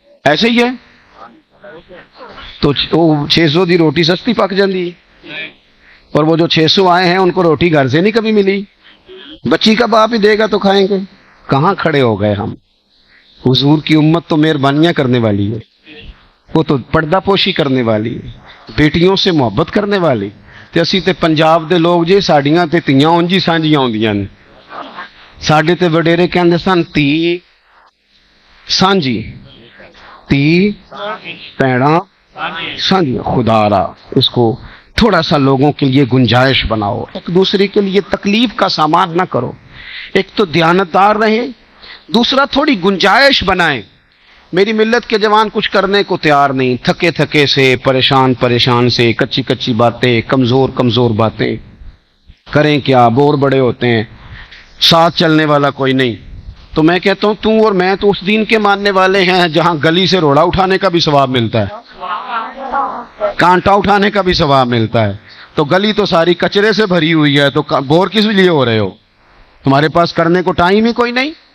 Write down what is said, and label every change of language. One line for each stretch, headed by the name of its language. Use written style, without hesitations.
Urdu: ایسے ہی ہے تو 600
Punjabi: دی روٹی سستی پک جاندی,
Urdu: اور وہ جو 600 آئے ہیں ان کو روٹی گھر سے نہیں کبھی ملی. بچی کا باپ ہی دے گا تو کھائیں گے. کہاں کھڑے ہو گئے ہم. حضور کی امت تو مہربانیاں کرنے والی ہے, وہ تو پردہ پوشی کرنے والی ہے, بیٹیوں سے محبت کرنے والی.
Punjabi: تے اسی تے پنجاب دے لوگ جے ساڈیاں تے تیاں اونجی سانجیاں ہوندیاں نے. ساڈے تے وڈیرے کہندے سن تی سانجی, تی پیڑاں سانجیاں.
Urdu: خدا را اس کو تھوڑا سا لوگوں کے لیے گنجائش بناؤ, ایک دوسرے کے لیے تکلیف کا سامان نہ کرو. ایک تو دیانتدار رہیں, دوسرا تھوڑی گنجائش بنائیں. میری ملت کے جوان کچھ کرنے کو تیار نہیں، تھکے تھکے سے، پریشان سے، کچی کچی باتیں، کمزور باتیں، کریں کیا، بور بڑے ہوتے ہیں، ساتھ چلنے والا کوئی نہیں۔ تو میں کہتا ہوں تو اور میں تو اس دین کے ماننے والے ہیں جہاں گلی سے روڑا اٹھانے کا بھی ثواب ملتا ہے، کانٹا اٹھانے کا بھی ثواب ملتا ہے، تو گلی تو ساری کچرے سے بھری ہوئی ہے، تو بور کس لیے ہو رہے ہو؟ تمہارے پاس کرنے کو ٹائم ہی کوئی نہیں۔